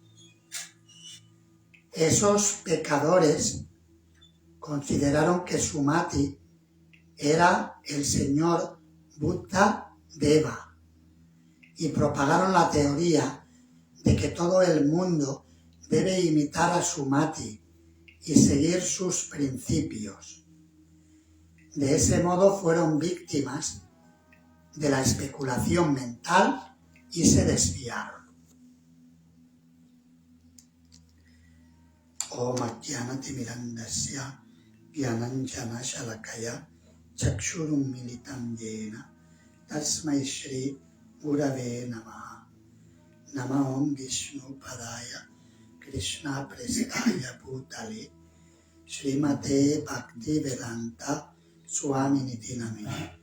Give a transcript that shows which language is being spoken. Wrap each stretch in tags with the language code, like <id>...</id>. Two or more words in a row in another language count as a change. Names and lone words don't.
<es>Esos pecadores consideraron que Sumati era el señor Buddha Deva y propagaron la teoría de que todo el mundo debe imitar a Sumati y seguir sus principios. De ese modo fueron víctimas de la especulación mental y se desviaron.</es> <sa>Om Ajnanati Mirandasya Gyananjana Shalakaya Chakshurum Militam Yena Tasmai Shri Gurave Namaha. Nama Om Vishnu Padaya Krishna Prestaya Bhutale Srimate Bhakti Vedanta Swamini Namine.</sa>